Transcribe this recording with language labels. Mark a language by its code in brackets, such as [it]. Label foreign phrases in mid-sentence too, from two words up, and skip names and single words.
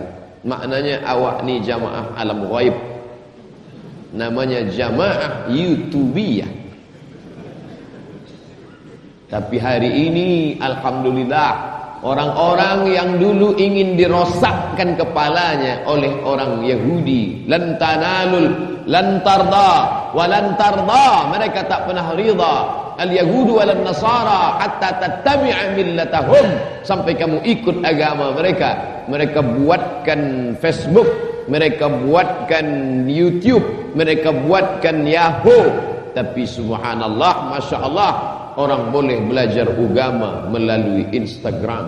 [ms] Maknanya awak ni jamaah alam ghaib, namanya jamaah YouTubiyah. Tapi hari ini alhamdulillah, orang-orang yang dulu ingin dirosakkan kepalanya oleh orang Yahudi, [ar] لن تنالوا لن ترضى ولن ترضى, [ms] mereka tak pernah rida, [ar] اليهود والنصارى حتى تتبع ملتهم, [ms] sampai kamu ikut agama mereka. Mereka buatkan Facebook, mereka buatkan YouTube, mereka buatkan Yahoo. Tapi [ar] سبحان الله، ما شاء الله, [ms] orang boleh belajar agama melalui Instagram.